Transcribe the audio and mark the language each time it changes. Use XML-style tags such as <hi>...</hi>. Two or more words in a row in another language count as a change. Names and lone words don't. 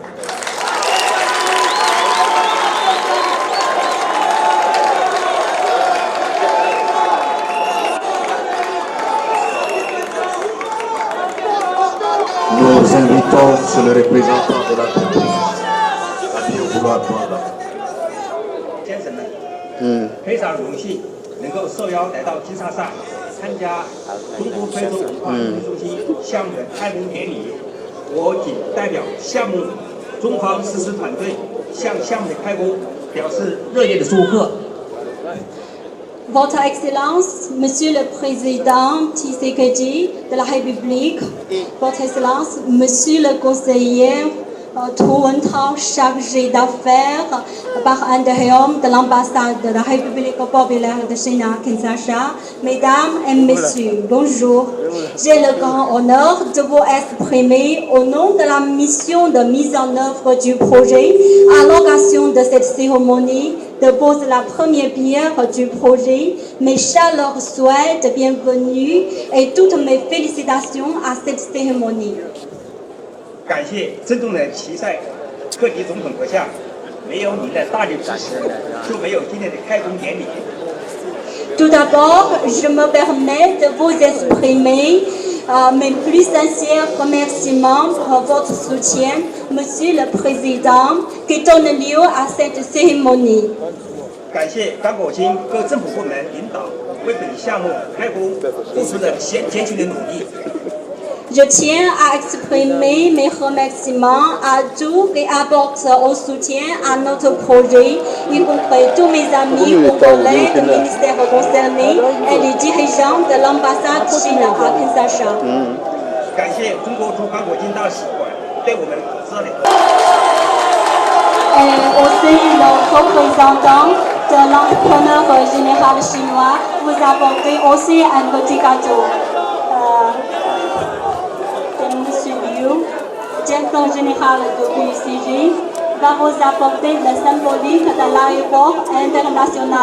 <fr>Nous invitons sur le représentant de l'entreprise à bien vouloir prendre.</fr> <zh>先生们，非常荣幸能够受邀来到金沙萨参加中国非洲文化艺术中心项目的开幕典礼。我谨代表项目中方实施团队向项目的开工表示热烈的祝贺。</zh> <fr>Votre Excellence, Monsieur le Président Tshisekedi de la République, Votre Excellence, Monsieur le Conseiller Touentao, chargé d'affaires par intérim de l'ambassade de la République populaire de Chine à Kinshasa, Mesdames et Messieurs, bonjour. J'ai le grand honneur de vous exprimer au nom de la mission de mise en œuvre du projet à l'occasion de cette cérémonie de poser la première pierre du projet, mes chaleureux souhaits de bienvenue et toutes mes félicitations à cette cérémonie.</fr> <zh>感谢郑重的齐塞克级总统阁下，没有您的大力支持，就没有今天的开工典礼。</zh> <fr>Tout d'abord, je me permets de vous exprimer mes plus sincères remerciements pour votre soutien, Monsieur le Président, qui donne lieu à cette cérémonie.</fr> <zh>感谢刚果金各政府部门领导为本项目开工付出的艰辛的努力。</zh> <fr>Je tiens à exprimer mes remerciements à tous qui apportent au soutien à notre projet, y compris tous mes amis congolais du ministère concerné et les dirigeants de l'ambassade Chine à Kinshasa.</fr> <zh>感谢中国驻刚果金大使馆对我们的支持。</zh> <fr>Et aussi le représentant de l'entrepreneur général chinois vous apportez aussi un petit gâteau. Monsieur Liu, directeur général de PUCG, va vous apporter le symbolique de l'aéroport international.</fr>